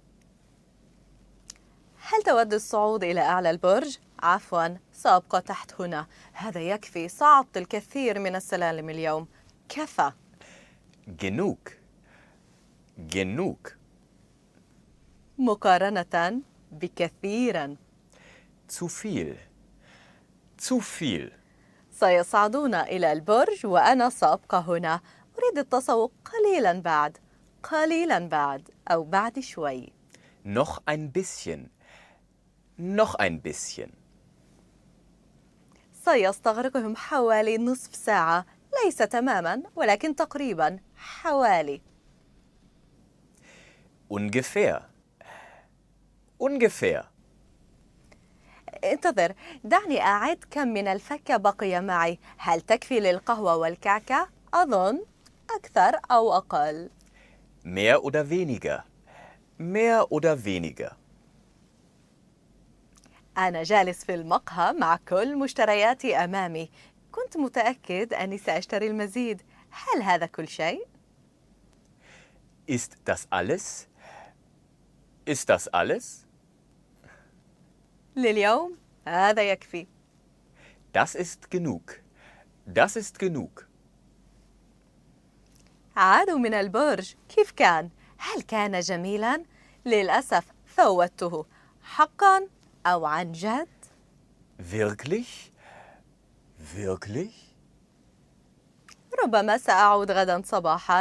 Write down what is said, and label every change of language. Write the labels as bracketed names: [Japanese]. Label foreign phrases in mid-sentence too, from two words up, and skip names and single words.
[Arabic] هل تود الصعود إلى أعلى البرج؟ عفواً، سأبقى تحت هنا. هذا يكفي، صعدت الكثير من السلالم اليوم. كفى. [German] Genug. Genug. [Arabic] مقارنة بكثيراً. [German] Zu viel. Zu viel. [Arabic] سيصعدون إلى البرج وأنا سأبقى هنا. أريد التسوق قليلاً بعد. قليلاً بعد أو بعد شوي. [German] Noch ein bisschen. Noch ein bisschen. [Arabic] سيستغرقهم حوالي نصف ساعة. ليس تماماً ولكن تقريباً. حوالي. [German] Ungefähr. Ungefähr. [Arabic] انتظر، دعني أعد كم من الفكة بقي معي. هل تكفي للقهوة والكعكة؟ أظن أكثر أو أقل. [German] Mehr oder weniger? Mehr oder weniger? [Arabic] أنا جالس في المقهى مع كل مشترياتي أمامي. كنت متأكد أني سأشتري المزيد. هل هذا كل شيء؟ [German] Ist das alles? Ist das alles? [Arabic] لليوم هذا يكفي. [German] Das ist genug. Das ist genug. [Arabic] عادوا من البرج. كيف كان؟ هل كان جميلاً؟ للأسف فوتته. حقاً أو عن جد؟ [German] Wirklich? Wirklich? [Arabic] ربما سأعود غداً صباحاً.